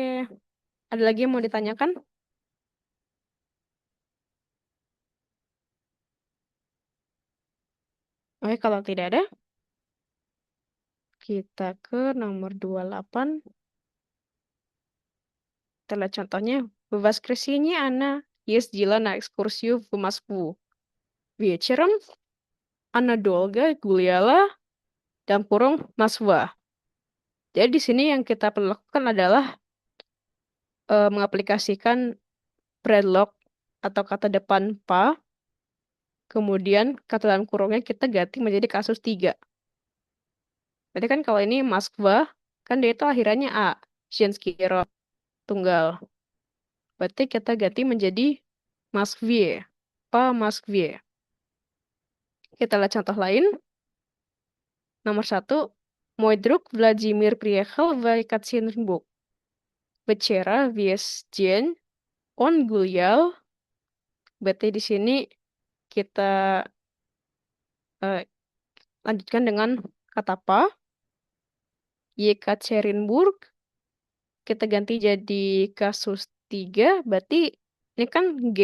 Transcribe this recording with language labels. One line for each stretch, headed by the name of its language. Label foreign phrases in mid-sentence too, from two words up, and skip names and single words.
Indonesian: Ada lagi yang mau ditanyakan? Oke, kalau tidak ada, kita ke nomor 28. Kita lihat contohnya.
Russian: В воскресенье она ездила на экскурсию в Москву. Вечером она долго гуляла
Indonesian: dalam kurung
Russian: Moskwa.
Indonesian: Jadi di sini yang kita perlu lakukan adalah mengaplikasikan predlog atau kata depan pa, kemudian kata dalam kurungnya kita ganti menjadi kasus 3. Berarti kan kalau ini Moskwa, kan dia itu akhirannya A,
Russian: женский род,
Indonesian: tunggal. Berarti kita ganti menjadi Moskvie,
Russian: по Москве.
Indonesian: Kita lihat contoh lain. Nomor 1,
Russian: Мой друг Владимир приехал в Екатеринбург. Вчера весь день он гулял.
Indonesian: Berarti di sini kita eh, lanjutkan dengan kata pa. Yekaterinburg. Kita ganti jadi kasus 3. Berarti ini kan G.